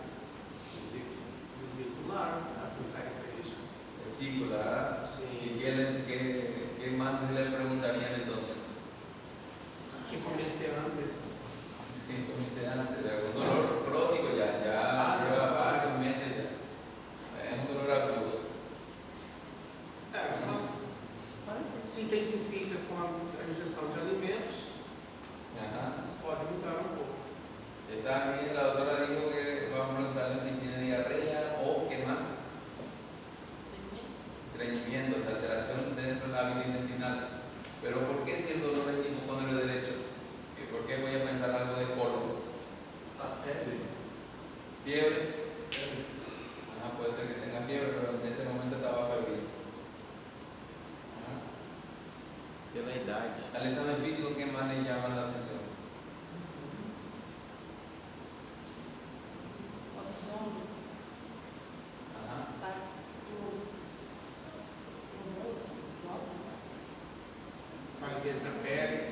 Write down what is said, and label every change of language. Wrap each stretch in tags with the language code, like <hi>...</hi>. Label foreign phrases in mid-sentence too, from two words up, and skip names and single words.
<es>Vesícula, ¿y qué más le preguntarían entonces? ¿Qué comiste antes? ¿Qué comiste antes? Un dolor crónico ya lleva varios meses ya. Es un dolor agudo.</es> <pt>Mas se intensifica com a ingestão de alimentos, pode mudar um pouco.</pt> <es>Está bien, la doctora dijo que vamos a preguntarle si tiene diarrea o qué más. Estreñimiento, alteración dentro del hábito intestinal. Pero ¿por qué si el dolor es hipocondrio derecho? ¿Y por qué voy a pensar algo de colon? Fiebre. Puede ser que tenga fiebre, pero en ese momento estaba febril.</es> <pt>Pela idade.</pt> <es>Al examen físico, ¿qué más le llama la atención?</es> <pt>Palidez na pele.</pt>